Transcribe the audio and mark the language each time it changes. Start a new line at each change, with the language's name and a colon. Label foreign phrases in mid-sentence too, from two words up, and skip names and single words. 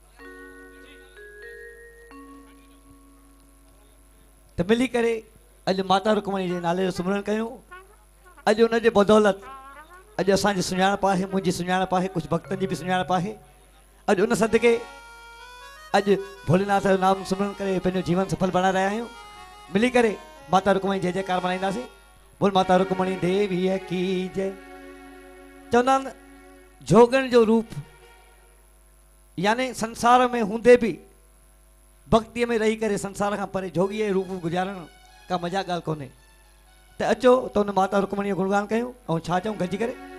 Sindhi: त मिली करे अॼु माता रुक्मणी जे नाले जो सिमरन कयूं अॼु उनजे बदौलत अॼु असांजी सुञाणप आहे मुंहिंजी सुञाणप आहे कुझु भक्तनि जी बि सुञाणप आहे अॼु उन सदके अॼु भोलेनाथ जो नाम सिमरन करे पंहिंजो जीवन सफल बणाए रहिया आहियूं मिली करे माता रुक्मणी जय जयकार मल्हाईंदासीं बोल माता रुक्मणी देवीअ की जय चवंदा आहिनि जोगण जो रूप यानी संसार में हूंदे बि भक्तीअ में रही करे संसार खां परे जोगीअ जो रूप गुज़ारण का मज़ाक ॻाल्हि कोन्हे त अचो त हुन माता रुक्मणी जो गुणगान कयूं ऐं छा चऊं गॾिजी करे